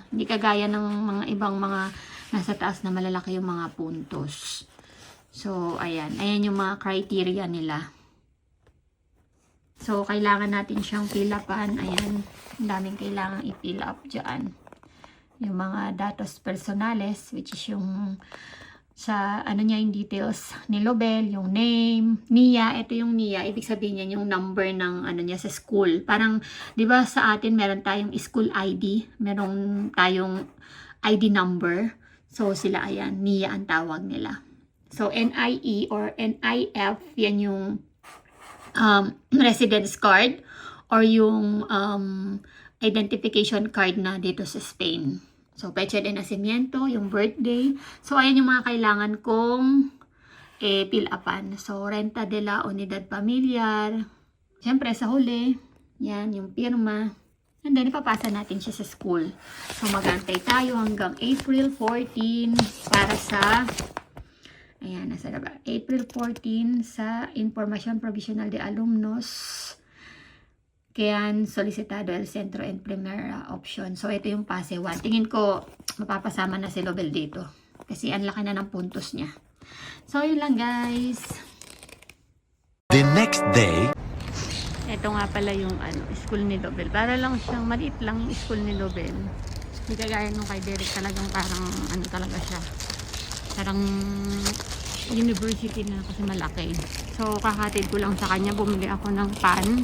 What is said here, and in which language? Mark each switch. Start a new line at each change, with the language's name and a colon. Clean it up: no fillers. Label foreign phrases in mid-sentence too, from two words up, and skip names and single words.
Filipino: Hindi kagaya ng mga ibang mga nasa taas na malalaki yung mga puntos. So, ayan. Ayan yung mga criteria nila. So, kailangan natin siyang fill upan. Ayan. Ang daming kailangan i-fill up dyan. Yung mga
Spanish: datos personales,
English: which is
Filipino: yung sa yung details ni Lobel, yung name, NIA, ito yung NIA, ibig sabihin niya yung number ng niya sa school. Parang 'di ba sa atin meron tayong school ID, meron tayong ID number. So sila ayan, NIA ang tawag nila. So NIE or NIF, yan yung
English: residence card
Filipino: or yung
English: identification card
Filipino: na dito sa Spain. So,
Spanish: fecha de nacimiento,
Filipino: yung birthday. So, ayan yung mga kailangan kong fill upan. So,
Spanish: renta de la unidad familiar.
Filipino: Siyempre, sa huli, yan, yung pirma. And then, ipapasa natin siya sa school. So, mag-antay tayo hanggang April 14 para sa, ayan, nasa na ba? April 14 sa Information Provisional de Alumnos.
Spanish: Kaya solicitado el centro en primera option.
Filipino: So, ito yung PASE 1. Tingin ko, mapapasama na si Lobel dito. Kasi ang laki na ng puntos niya. So, yun lang guys.
English: The next day.
Filipino: Ito nga pala yung school ni Lobel. Para lang siyang, maliit lang yung school ni Lobel. Hindi kagaya nung kay Derek talagang parang, talaga siya. Parang university na kasi malaki. So, kakatid ko lang sa kanya. Bumili ako ng pan.